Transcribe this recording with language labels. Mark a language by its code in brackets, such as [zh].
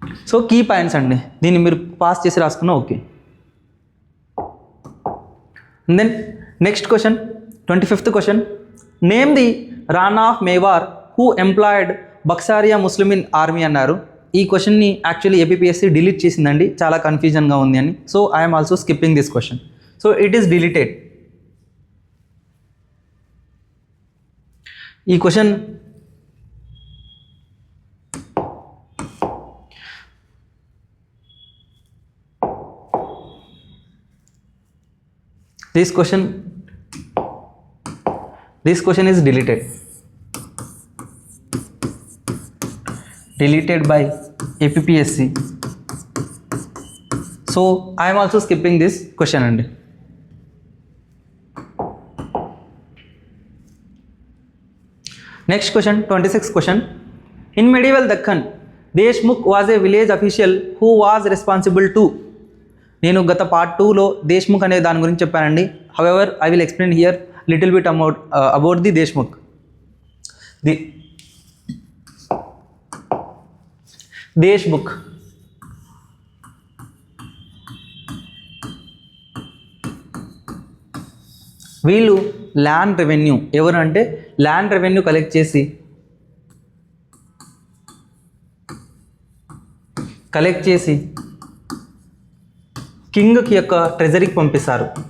[te] So key points అండి, దీన్ని మీరు పాస్ చేసి రాసుకున్నా okay. [en] And then next question, 25th question. Name the Rana of Mewar who employed Baksaria Muslimin Army అన్నారు. [te] ఈ క్వశ్చన్ని యాక్చువల్లీ ఏపీఎస్సీ డిలీట్ చేసిందండి, చాలా కన్ఫ్యూజన్గా ఉంది అని. [en] So I'm also skipping this question. So it is deleted. ఈ question This question is deleted by APPSC. So I am also skipping this question అండి. Next question, 26th question. In medieval Deccan, Deshmukh was a village official who was responsible to. [te] నేను గత part 2లో దేశ్ముఖ్ అనే దాని గురించి చెప్పానండి. [en] However I will explain here little bit about the Deshmukh. [te] Deshmukh వీళ్ళు land revenue, ఎవరు అంటే ల్యాండ్ రెవెన్యూ కలెక్ట్ చేసి కింగ్కి యొక్క ట్రెజరీకి పంపిస్తారు.